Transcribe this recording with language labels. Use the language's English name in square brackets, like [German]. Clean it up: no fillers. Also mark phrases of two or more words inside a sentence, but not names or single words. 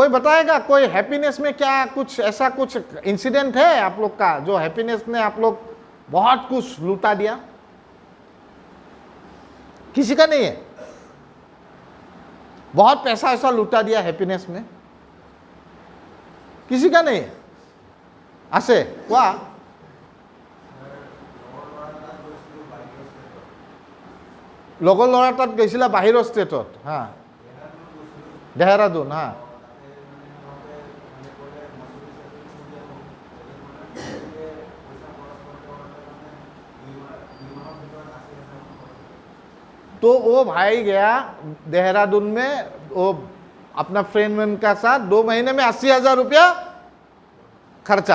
[Hindi] कोई बताएगा कोई हैप्पीनेस में क्या कुछ ऐसा कुछ इंसिडेंट है आप लोग का जो हैप्पीनेस ने आप लोग बहुत कुछ लूटा दिया? किसी का नहीं है। बहुत पैसा ऐसा लूटा दिया हैप्पीनेस में? किसी का नहीं है। [Assamese] আছে কোৱা? লগৰ ল'ৰা তাত গৈছিলা বাহিৰৰ ষ্টেটত? হা, দেহৰাদুন। হা, [Hindi] तो वो भाई गया देहरादून में, वो अपना फ्रेंड का साथ 2 महीने में 80,000 रुपया खर्चा।